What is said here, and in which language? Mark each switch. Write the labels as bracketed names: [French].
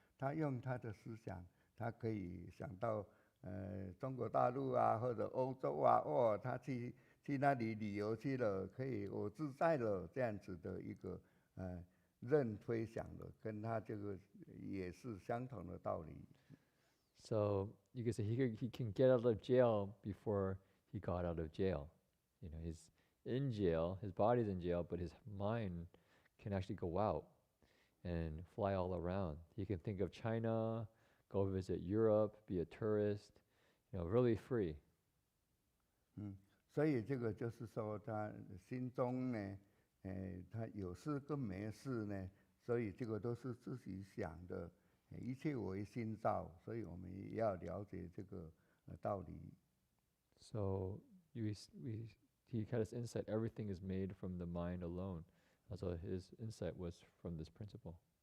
[Chinese] 他用他的思想，他可以想到中国大陆啊，或者欧洲啊，他去那里旅游去了，可以我自在了，这样子的一个任飞翔的，跟他这个也是相同的道理。 [English] So you can say he can get out of jail before he got out of jail. He's in jail, his body's in jail, but his mind can actually go out and fly all around. He can think of China, go visit Europe, be a tourist, really free. [Chinese] 所以这个就是说他心中呢，他有事跟没事呢所以这个都是自己想的，一切为心造，所以我们也要了解这个道理。 [English] So he had his insight, everything is made from the mind alone. So his insight was from this principle.